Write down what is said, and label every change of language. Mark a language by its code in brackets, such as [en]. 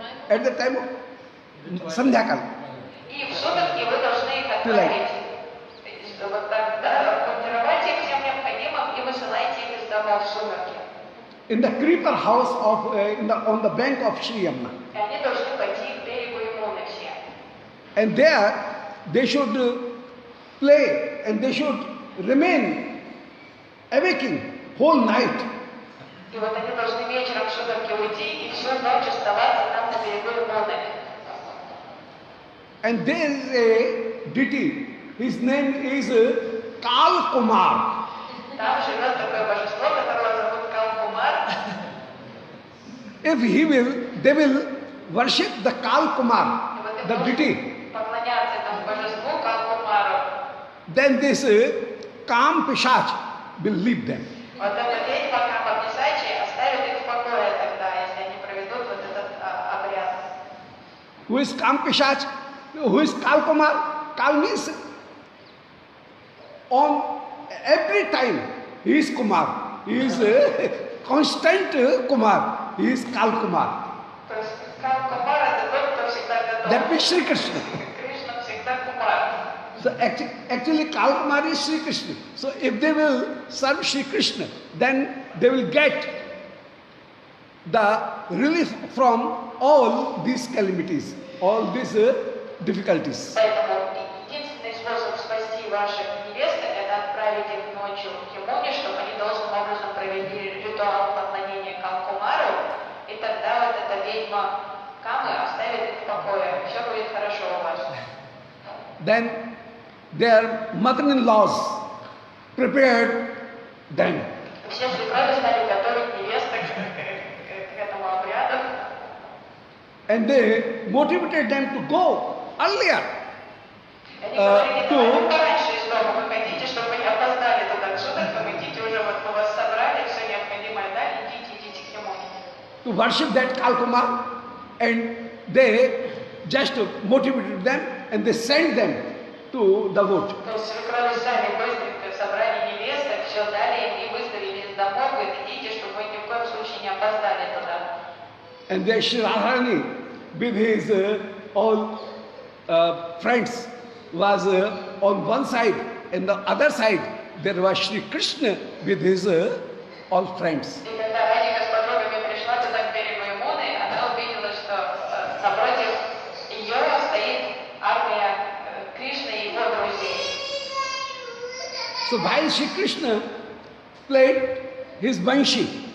[en] At the time of sandhyakal. [ru] И в сумерки вы должны их отправить. Вот так, да, формировать их всем необходимым и высылайте их из дома в сумерки. [en] In the creeper house of on the bank of Sri Yamuna. [ru] И они должны пойти к берегу Ямуны все. [en] And there they should play and they should remain awaking whole night. [ru] И вот они должны вечером в сумерки уйти и всю ночь оставаться там на берегу Ямуны. [en] And there is a deity, his name is Kal Kumar. [ru] Там живет такое божество, которого зовут Кал-Кумар. [en] If he will, they will worship the Kal Kumar, the deity. [ru] Поклоняться этому божеству Кал-Кумару. [en] Then this Kam Pishach will leave them. [ru] Вот эта ведьма Кама-Писачи оставит их в покое тогда, если они проведут вот этот обряд. [en] Who is Kam Pishach? Who is Kal Kumar? Kal means on every time he is Kumar. He is constant Kumar. He is Kal Kumar. [ru] То есть Кал-Кумар это тот, кто всегда готов. [en] That means Sri Krishna. [ru] Кришна всегда Кумар. [en] So actually Kal Kumar is Sri Krishna. So if they will serve Sri Krishna, then they will get the relief from all these calamities, all these difficulties. [ru] Поэтому единственный способ спасти ваших невест это отправить их ночью к Ямуне, чтобы они должным образом провели ритуал поклонения Кал-Кумару, и тогда вот эта ведьма Камы оставит их в покое. Все будет хорошо у вас. [en] Then their mother-in-laws prepared them. [ru] Все свекрови стали готовить невесток к этому обряду. [en] And they motivated them to go earlier. [ru] Они говорили, давайте пораньше из дома выходите, чтобы вы не опоздали туда к сумеркам, идите уже, вот мы вас собрали, все необходимое дали, идите к Ямуне. [en] To worship that Kalkumar, and they just motivated them and they sent them to the wood. [ru] То есть свекрови сами быстренько собрали невесток, все дали им и выставили из домов, говорит, идите, чтобы вы ни в коем случае не опоздали туда. [en] And there Sri Radharani with his all friends was on one side, and the other side there was Sri Krishna with his all friends. [ru] И когда Радика с подругами пришла туда к берегу Ямуны, она увидела, что напротив ее стоит армия Кришны и его друзей. [en] So while Sri Krishna played his banshi,